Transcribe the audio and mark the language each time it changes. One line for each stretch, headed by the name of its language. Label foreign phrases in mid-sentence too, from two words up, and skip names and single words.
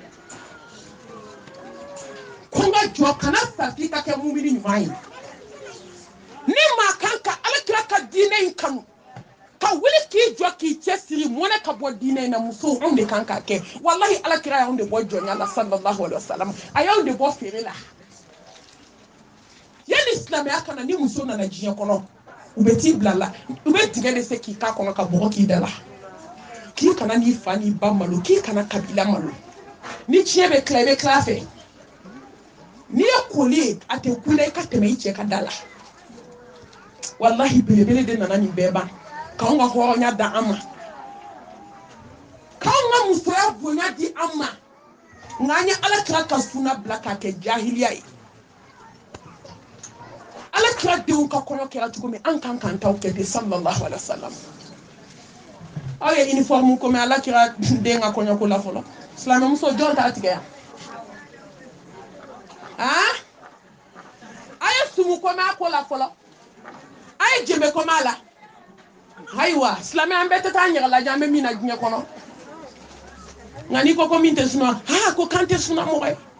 Bambara: ko nga jɔ kana sa f'i ka kɛ mumini ɲuman ye ni maa kan ka alakira ka diinɛ in kanu ka wuli k'i jɔ k'i cɛsiri mɔnɛ ka bɔ diinɛ in na musow anw de kan k'a kɛ wallahi alakira y'anw de bɔ jɔnya la
Arabic: صلى الله عليه وسلم
Bambara: a y'anw de bɔ feere la yani silamɛya kana ni muso nana diɲɛ kɔnɔ u bɛ t'i bila la u bɛ tigɛ de se k'i k'a kɔnɔ ka bɔgɔ k'i da la k'i kana n'i fa n'i ba malo k'i kana kabila malo ni tiɲɛ bɛ tila i bɛ tila a fɛ n'i ye koli ye a tɛ kula i ka tɛmɛ i cɛ ka da la wallahi belebele de nana nin bɛɛ ban k'anw ka hɔrɔnya da an ma k'anw ka musoya bonya di an ma nka an ye alakira ka sunna bila k'a kɛ jahiliya ye alakira denw ka kɔɲɔ kɛra cogo min an kan k'an taw kɛ ten
Arabic: صلى الله عليه وسلم
Bambara: aw ye uniforme ko mɛ alakira den ka kɔɲɔko la fɔlɔ silamɛmuso jɔn t'a tigɛ yan a ye sumu ko mɛ a ko la fɔlɔ a ye jɛnbɛ ko mɛ a la ayiwa silamɛ an bɛɛ tɛ taa ɲaga lajɛ an bɛ min na diɲɛ kɔnɔ nka n'i ko min tɛ sunɔgɔ ko k'an tɛ sunɔgɔ mɔgɔ